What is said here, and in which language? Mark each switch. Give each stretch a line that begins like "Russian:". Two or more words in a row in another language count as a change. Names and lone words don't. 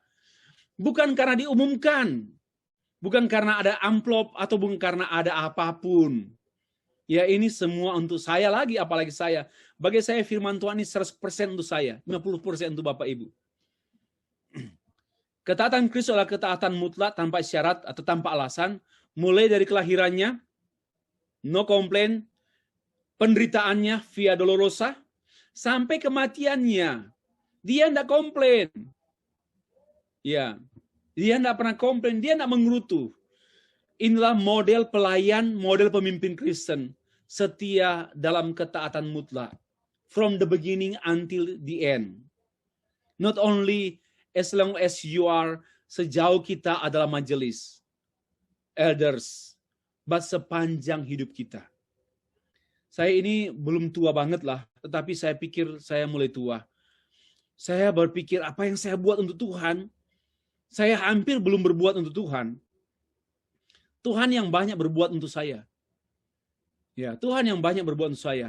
Indonesian: Bukan karena diumumkan. Bukan karena ada amplop atau bukan karena ada apapun. Ya, ini semua untuk saya lagi, apalagi saya. Bagi saya firman Tuhan ini 100% untuk saya, 50% untuk Bapak Ibu. Ketaatan Kristus adalah ketaatan mutlak tanpa syarat atau tanpa alasan. Mulai dari kelahirannya,
English: no complaint,
Indonesian: penderitaannya
Latin: via dolorosa,
Indonesian: sampai kematiannya. Dia tidak komplain. Ya, dia tidak pernah komplain, dia tidak mengerutu. Inilah model pelayan, model pemimpin Kristen. Setia dalam ketaatan mutlak.
English: From the beginning until the end. Not only as long as you are,
Indonesian: sejauh kita adalah majelis.
English: Elders, but
Indonesian: sepanjang hidup kita. Saya ini belum tua banget lah, tetapi saya pikir saya mulai tua. Saya berpikir apa yang saya buat untuk Tuhan, saya hampir belum berbuat untuk Tuhan. Tuhan yang banyak berbuat untuk saya. Ya, Tuhan yang banyak berbuat untuk saya.